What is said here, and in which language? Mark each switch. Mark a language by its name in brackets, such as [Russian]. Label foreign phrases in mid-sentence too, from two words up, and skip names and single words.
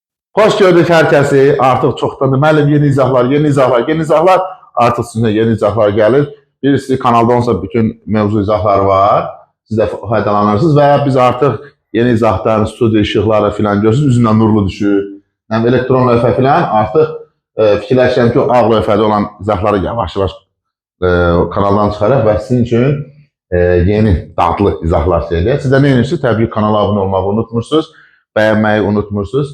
[Turkish] Hoş gördük herkesi. Artık çoktan müəllim yeni izahlar, yeni izahlar, yeni izahlar. Artık sizinle yeni izahlar gelir. Birisi kanalda olsa bütün mevzu izahları var. Siz de faydalanırsınız ve biz artık yeni izahdan, stüdyo ışıqları filan görürsünüz. [Azerbaijani] Üzündən nurlu düşür. Yani elektron lövhə filan artıq fikirləşirəm ki, o ağ lövhədə olan izahları yavaş-yavaş kanaldan çıxaraq və sizin üçün yeni dadlı izahlar söyləyək. Siz də nə edirsiniz? Təbii ki, kanala abunə olmağı unutmursunuz. Bəyənməyi unutmursunuz.